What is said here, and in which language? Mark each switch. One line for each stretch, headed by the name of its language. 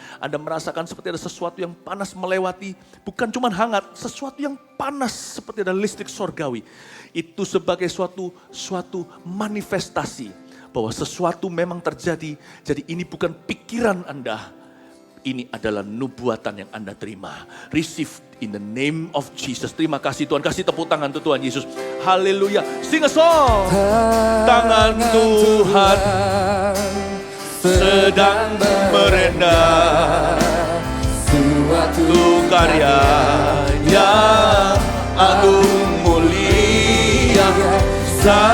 Indonesian: Anda merasakan seperti ada sesuatu yang panas melewati, bukan cuma hangat, sesuatu yang panas seperti ada listrik sorgawi. Itu sebagai suatu manifestasi bahwa sesuatu memang terjadi. Jadi ini bukan pikiran Anda. Ini adalah nubuatan yang Anda terima.
English: Receive in the name of Jesus.
Indonesian: Terima kasih Tuhan. Kasih tepuk tangan untuk Tuhan Yesus. Haleluya.
English: Sing a song.
Indonesian: Tangan Tuhan sedang merendah. Suatu karya yang agung mulia.